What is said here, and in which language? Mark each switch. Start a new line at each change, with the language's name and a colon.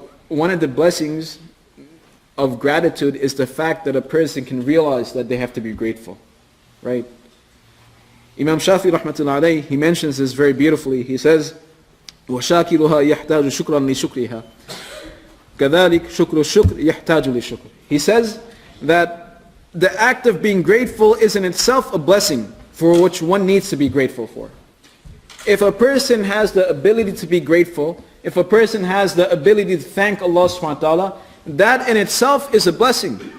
English: One of the blessings of gratitude is the fact that a person can realize that they have to be grateful. Right? Imam Shafi rahmatullahi alayhi, he mentions this very beautifully.
Arabic: He says, وَشَاكِرُهَا يَحْتَاجُ شُكْرًا لِشُكْرِهَا كَذَلِكَ شُكْرُ الشُّكْرِ يَحْتَاجُ لِشُكْرِ.
English: He says that the act of being grateful is in itself a blessing for which one needs to be grateful for. If a person has the ability to be grateful, if a person has the ability to thank Allah subhanahu wa ta'ala, that in itself is a blessing.